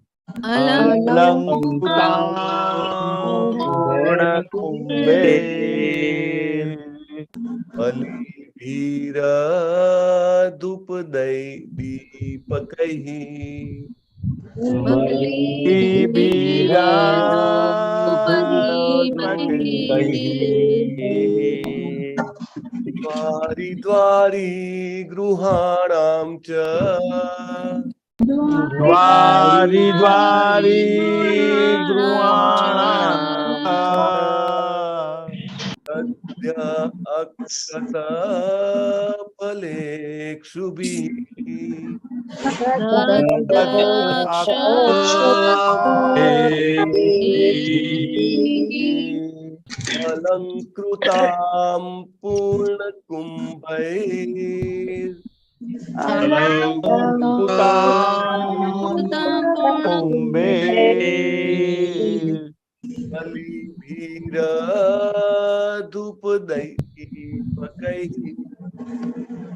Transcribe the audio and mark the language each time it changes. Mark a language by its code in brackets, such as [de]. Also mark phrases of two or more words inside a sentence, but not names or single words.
[sa] बलिभिरधूपदैदीपकैः द्वारि द्वारि गृहाणां च દ્વારી દ્વારી ગૃહાણામ तद्य अक्षत फलेक्षुभिः अलंकृतां पूर्णकुंभैर् बलिभिरधूपदैदीपकैः